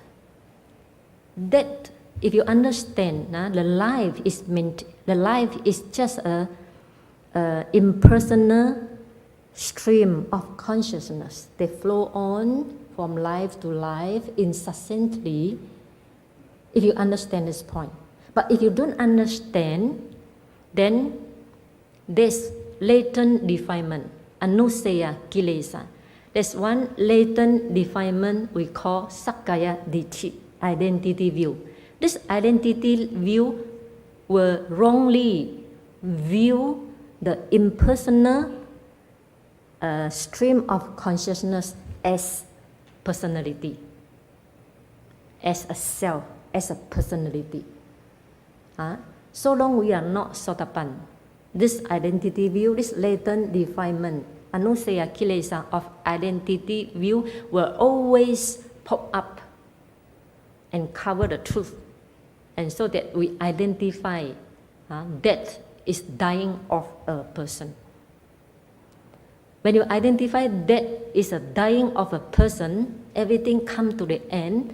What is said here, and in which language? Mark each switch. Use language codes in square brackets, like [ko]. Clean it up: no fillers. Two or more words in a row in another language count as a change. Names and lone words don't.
[en] Death, if you understand, the life is just a impersonal stream of consciousness. They flow on from life to life incessantly, if you understand this point. But if you don't understand, then there's latent defilement, [pi] anusaya kilesa. [en] There's one latent defilement we call [pi] sakkaya ditthi, [en] identity view. This identity view will wrongly view the impersonal stream of consciousness as personality, as a self, as a personality. So long we are not sotapan, this identity view, this latent defilement, [pi] anusaya kilesa [en] of identity view will always pop up and cover the truth. And so that we identify death is dying of a person. When you identify death is a dying of a person, everything comes to the end.